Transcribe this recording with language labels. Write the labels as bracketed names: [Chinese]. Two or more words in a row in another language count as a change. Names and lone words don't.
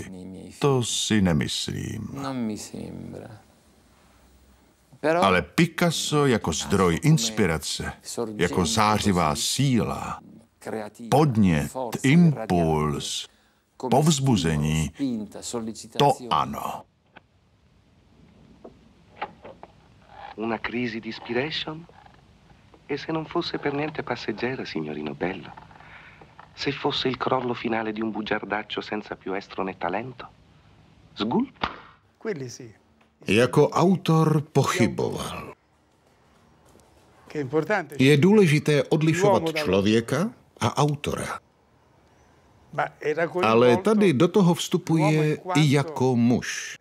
[Czech] To si nemyslím. Ale Picasso jako zdroj inspirace, jako zářivá síla, podnět, impuls, povzbuzení, to ano. [Italian] Una crisi di inspiration? E se non fosse per niente passeggera, signorino bello? Se fosse il crollo finale di un bugiardaccio senza più estro né talento? Sgulp? [Czech] Jako autor pochyboval. Je důležité odlišovat člověka a autora. Ale tady do toho vstupuje i jako muž.